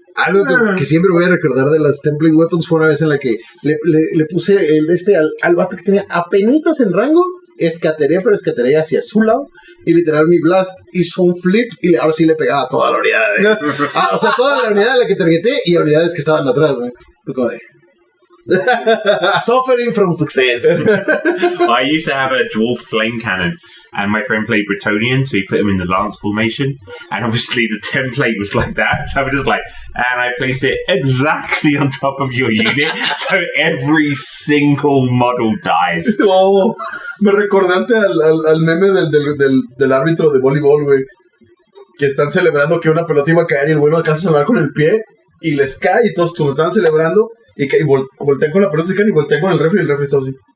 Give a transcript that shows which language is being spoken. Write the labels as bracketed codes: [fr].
[es] Algo que siempre voy a recordar de las Template Weapons fue una vez en la que le puse al vato que tenía apenitas en rango, pero escateré hacia su lado, y literal mi blast hizo un flip y ahora sí le pegaba a toda la unidad. O sea, toda la unidad a la que targeté y a unidades que estaban atrás. Fue como de... [en] Suffering from success. I used to have a dwarf flame cannon, and my friend played Bretonian, so he put him in the lance formation, and obviously the template was like that, so I was just like, and I place it exactly on top of your unit, so every single model dies. [es] Oh, me recordaste al meme del árbitro de voleibol, güey, que están celebrando que una pelota iba a caer y el güey lo alcanza a salvar con el pie y les cae y todos como estaban celebrando y voltean con la pelota y voltean con el refri y el refri está así.